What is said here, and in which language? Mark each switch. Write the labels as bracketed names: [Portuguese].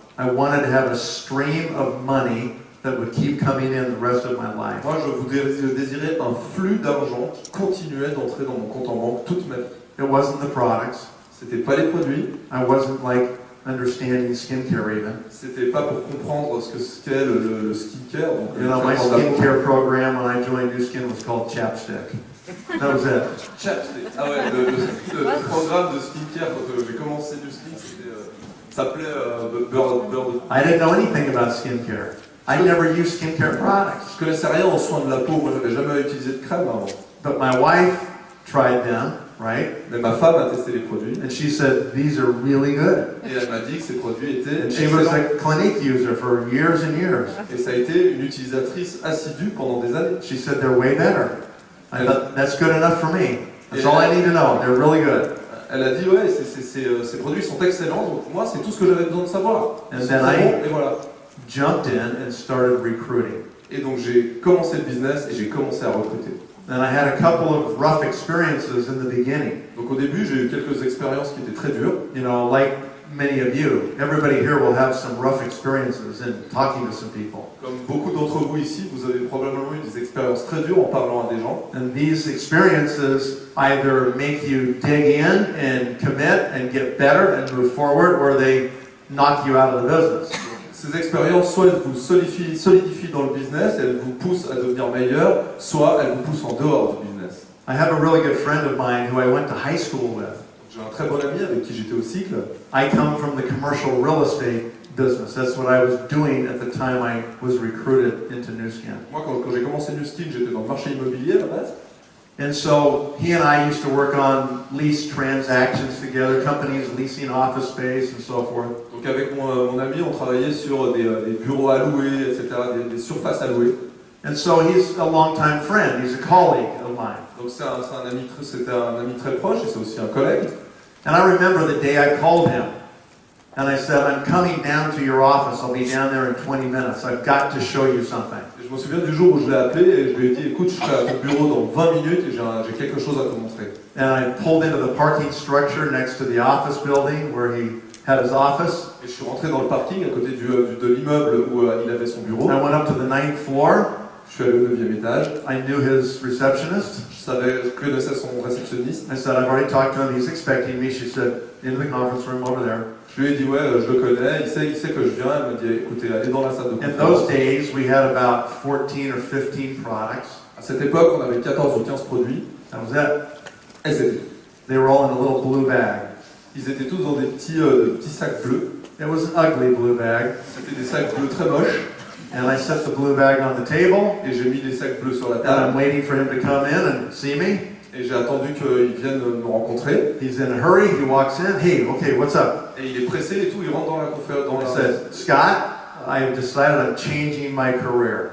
[English] I wanted to have a stream of money that would keep coming in the rest of my life. [French] Moi, je désirais un flux d'argent qui continuait d'entrer dans mon compte en banque toute ma vie. [English] It wasn't the products. [French] C'était pas les produits. [English] I wasn't like understanding skincare even. [French] C'était pas pour comprendre ce qu'est le skincare. Donc, [English] My skincare program when I joined Nu Skin was called Chapstick. That was it. Chapstick. [French] Ah ouais, le programme de skincare quand j'ai commencé Nu Skin, s'appelait Beurre. [English] I didn't know anything about skincare. I never used skincare products. [French] Je connaissais rien en soins de la peau. Moi, j'avais jamais utilisé de crème avant. [English] But my wife tried them, right? [French] Mais ma femme a testé les produits. [English] And she said, these are really good. [French] Et elle m'a dit que ces produits étaient [English] And she was [French] excellents. [English] a Clinique user for years and years. [French] Et ça a été une utilisatrice assidue pendant des années. [English] She said, they're way better. I thought, that's good enough for me. That's all I need to know. They're really good. [French] Elle a dit, ouais, ces produits sont excellents, donc moi, c'est tout ce que j'avais besoin de savoir. [English] And [French] C'est [English] then [French] bon, et voilà. [English] jumped in and started recruiting. [French] Et donc j'ai commencé le business et j'ai commencé à recruter. [English] And I had a couple of rough experiences in the beginning. [French] Donc au début, j'ai eu quelques expériences qui étaient très dures. [English] Like many of you, everybody here will have some rough experiences in talking to some people. [French] Comme beaucoup d'entre vous ici, vous avez probablement eu des expériences très dures en parlant à des gens. [English] And these experiences either make you dig in and commit and get better and move forward, or they knock you out of the business. [French] Ces expériences, soit elles vous solidifient dans le business, elles vous poussent à devenir meilleur, soit elles vous poussent en dehors du business. [English] I have a really good friend of mine who I went to high school with. [French] J'ai un très bon ami avec qui j'étais au cycle. [English] I come from the commercial real estate business. That's what I was doing at the time I was recruited into Nu Skin. [French] Moi, quand j'ai commencé Nu Skin, j'étais dans le marché immobilier à la base. [English] And so he and I used to work on lease transactions together, companies leasing office space and so forth. [French] Donc avec mon ami, on travaillait sur des bureaux à louer, etc., des surfaces à louer. [English] And so he's a longtime friend. He's a colleague of mine. [French] Donc c'était un ami très proche et c'est aussi un collègue. [English] And I remember the day I called him. And I said, I'm coming down to your office. I'll be down there in 20 minutes. I've got to show you something. [French] Et je me souviens du jour où je l'ai appelé et je lui ai dit, écoute, je serai à ton bureau dans 20 minutes et j'ai quelque chose à te montrer. [English] And I pulled into the parking structure next to the office building where he had his office. [French] Et je suis rentré dans le parking à côté de l'immeuble où il avait son bureau. [English] I went up to the 9th floor. [French] Je suis allé au 9e étage. [English] I knew his receptionist. [French] Je connaissais son réceptionniste. [English] I said, I've already talked to him. He's expecting me. She said, in the conference room over there. [French] Je lui ai dit, ouais, je le connais, il sait que je viens. Elle m'a dit, écoutez, allez dans la salle de [English] In [French] conférence. [English] those days, we had about 14 or 15 products. [French] À cette époque, on avait 14 ou 15 produits. [English] That was it. [French] Et c'était. [English] They were all in a little blue bag. [French] Ils étaient tous dans des petits sacs bleus. [English] It was an ugly blue bag. [French] C'était des sacs bleus très moches. [English] And I set the blue bag on the table. [French] Et j'ai mis les sacs bleus sur la [English] And [French] table. [English] I'm waiting for him to come in and see me. [French] Et j'ai attendu qu'il vienne me rencontrer. [English] He's in a hurry. He walks in. Hey, okay, what's up? [French] Et il est pressé et tout, il rentre dans la conférence. [English] I said, Scott, I've decided I'm changing my career.